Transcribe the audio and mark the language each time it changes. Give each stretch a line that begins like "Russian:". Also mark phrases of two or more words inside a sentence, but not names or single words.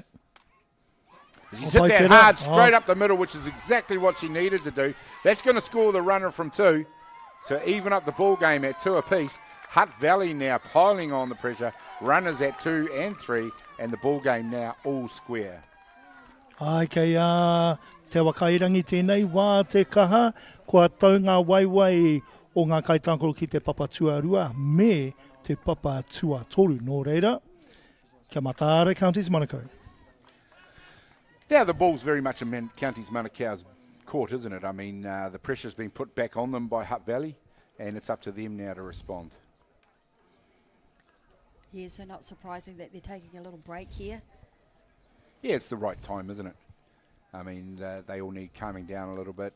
English: She's hit that hard straight up the middle, which is exactly what she needed to do. That's going to score the runner from 2 to even up the ball game at 2 apiece. Hutt Valley now piling on the pressure. Runners at 2 and 3, and the ball game now all square.
Māori: Ai kei te wakairangi tēnei wā te kaha, kua tau ngā waiwai o ngā kaitankoro ki te papa tuarua me te papa tuatoru. Nō reira, kia mataare Counties Manukau.
English: Now the ball's very much in Counties Manukau's court, isn't it? I mean, the pressure's been put back on them by Hutt Valley, and it's up to them now to respond. Yeah, so not surprising that they're taking a little break here. Yeah, it's the right time, isn't it? I mean, they all need calming down a little bit.